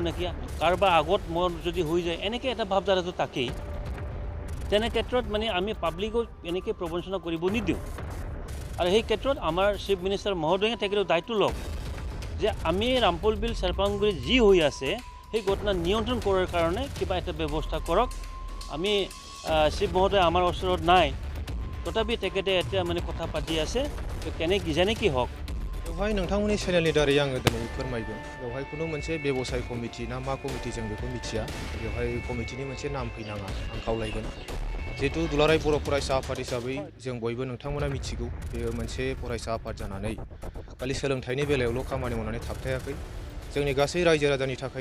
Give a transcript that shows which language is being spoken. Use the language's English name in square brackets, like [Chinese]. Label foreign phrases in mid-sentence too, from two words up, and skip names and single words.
[Assamese] নেকি কাৰোবাৰ আগত মোৰ যদি হৈ যায় এনেকৈ এটা ভাৱধাৰাটো তাকেই তেনে ক্ষেত্ৰত মানে আমি পাব্লিকক এনেকৈ প্ৰবঞ্চনা কৰিব নিদিওঁ আৰু সেই ক্ষেত্ৰত আমাৰ [English] chief minister [Assamese] মহোদয়ে তেখেতৰ দায়িত্ব লওক যে আমি ৰামপুৰবিল চেৰপাংগুৰি যি হৈ আছে সেই ঘটনা নিয়ন্ত্ৰণ কৰাৰ কাৰণে কিবা এটা ব্যৱস্থা কৰক আমি চিফ মহোদয় আমাৰ ওচৰত নাই তথাপি তেখেতে এতিয়া মানে কথা পাতি আছে যেনেকৈ হওক [Bodo] बेवहाय नोंथांमोननि चेनेलनि दारै आङो दिनै फोरमायगोन बेवहाय खुनु मोनसे बेबसाय कमिटि ना मा कमिटि जों बेखौ मिथिया बेवहाय कमिटिनि मोनसे नाम फैनाङा आं खावलायगोन जिहेतु दुलाराय बर' फरायसा आफाद हिसाबै जों बयबो नोंथांमोना मिथिगौ बेयो मोनसे फरायसा आफाद जानानै खालि सोलोंथाइनि बेलायावल' खामानि मावनानै थाबथायाखै जोंनि गासै रायजो राजानि थाखाय